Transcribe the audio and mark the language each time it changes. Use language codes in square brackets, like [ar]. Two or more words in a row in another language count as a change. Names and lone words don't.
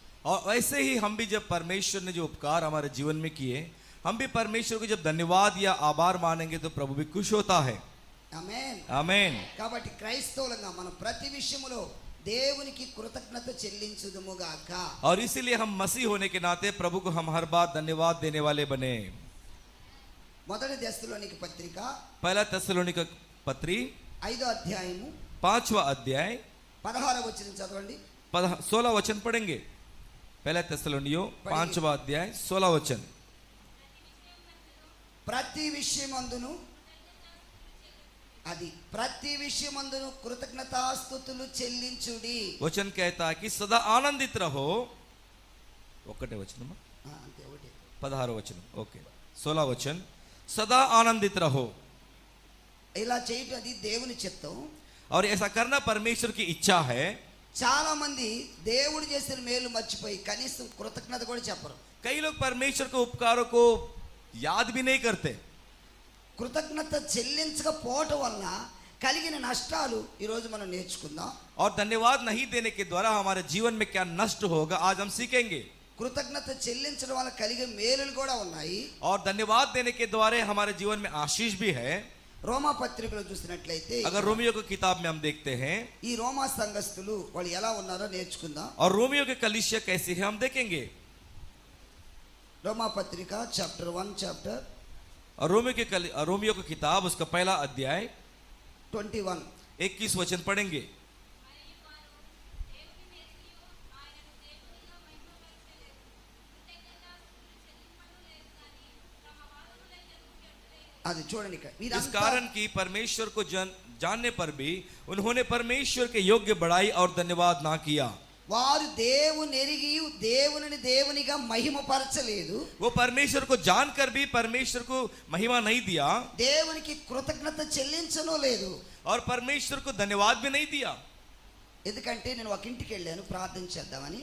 [hi] और वैसे ही हम भी जब परमेश्वर ने जो उपकार हमारे जीवन में किए, हम भी परमेश्वर को जब धन्यवाद या आभार मानेंगे तो प्रभु भी खुश होता है। [te] ఆమేన్. [hi] आमीन। [te] కాబట్టి క్రైస్తవులుగా మనం ప్రతి విషయములో దేవునికి కృతజ్ఞత చెల్లించుదుము గాక. [hi] और इसीलिए हम मसीह होने के नाते प्रभु को हम हर बात धन्यवाद देने वाले बने। [te] మొదటి దశలోనికి పత్రిక पहला తెస్సలోనిక పత్రి 5వ అధ్యాయము [hi] 5वां अध्याय [te] 16వ వచనం చదవండి. [hi] 16 वचन पढ़ेंगे। पहला తెస్సలోనియో 5वां अध्याय 16 वचन। [te] ప్రతి విషయమందును అది ప్రతి విషయమందును కృతజ్ఞతాస్తుతులు చెల్లించుడి. [hi] वचन कहता है कि सदा आनंदित रहो। [te] ఒకటే వచనమా? అంతే ఒకటి. [hi] 16 वचन। ओके, 16 वचन। सदा आनंदित रहो। [te] ఇలా చేయటం అది దేవుని చిత్తం. [hi] और ऐसा करना परमेश्वर की इच्छा है. [te] చాలా మంది దేవుడు చేసిన మేలు మర్చిపోయి కనీసం కృతజ్ఞత కూడా చెప్పరు. [hi] कई लोग परमेश्वर के उपकारों को याद भी नहीं करते. [te] కృతజ్ఞత చెల్లించకపోవటం వల్ల కలిగిన నష్టాలు ఈరోజు మనం నేర్చుకుందాం. [hi] और धन्यवाद नहीं देने के द्वारा हमारे जीवन में क्या नष्ट होगा आज हम सीखेंगे. [te] కృతజ్ఞత చెల్లించడం వల్ల కలిగే మేలులు కూడా ఉన్నాయి. [hi] और धन्यवाद देने के द्वारा हमारे जीवन में आशीष भी है. [te] రోమా పత్రికలో చూసినట్లయితే [hi] अगर रोमियो की किताब में हम देखते हैं [te] ఈ రోమా సంఘస్థులు వాళ్ళు ఎలా ఉన్నారో నేర్చుకుందాం. [hi] और रोमियो के कलीसिया कैसी है हम देखेंगे. [te] రోమా పత్రిక చాప్టర్ 1 [hi] और रोमियो की किताब उसका पहला अध्याय 21 21 वचन पढ़ेंगे. [te] అది చూడండి ఇక్కడ. [hi] इस कारण की परमेश्वर को जानने पर भी उन्होंने परमेश्वर के योग्य बड़ाई और धन्यवाद ना किया. [te] వారు దేవుని ఎరిగి దేవునిని దేవునిగా మహిమపరచలేదు. [hi] वो परमेश्वर को जानकर भी परमेश्वर को महिमा नहीं दिया. [te] దేవునికి కృతజ్ఞత చెల్లించను లేదు. [hi] और परमेश्वर को धन्यवाद भी नहीं दिया. [te] ఎందుకంటే నేను ఒక ఇంటికి వెళ్ళాను ప్రార్థన చేద్దామని.